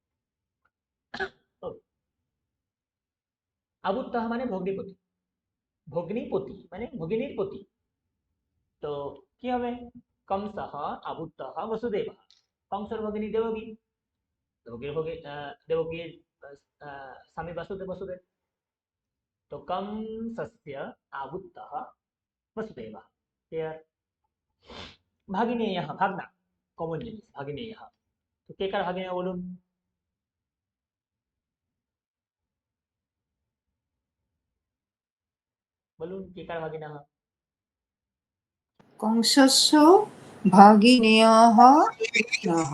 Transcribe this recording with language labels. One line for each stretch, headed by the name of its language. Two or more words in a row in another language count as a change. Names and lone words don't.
Bangla: আবুত্তাহ মানে ভগ্নিপতি, ভগ্নিপতি মানে ভগিনীর পতি। তো কি হবে?
Sanskrit: কংসহ আবুত্তাহ বসুদেব।
Bangla: কংসর ভগিনী দেবকী, দেবকীর স্বামী বসুদেব।
Sanskrit: তো कंसस्य आबुत्तः वसुदेवः। क्लियर?
Bangla: ভাগিনেয়ः, ভাগনা, কমন জিনিস ভাগিনেয়ः। তো কে কার ভাগিনা বলুন? বলুন কে কার ভাগিনা?
Sanskrit: কংসস্য ভাগিনেয়ः নঃ।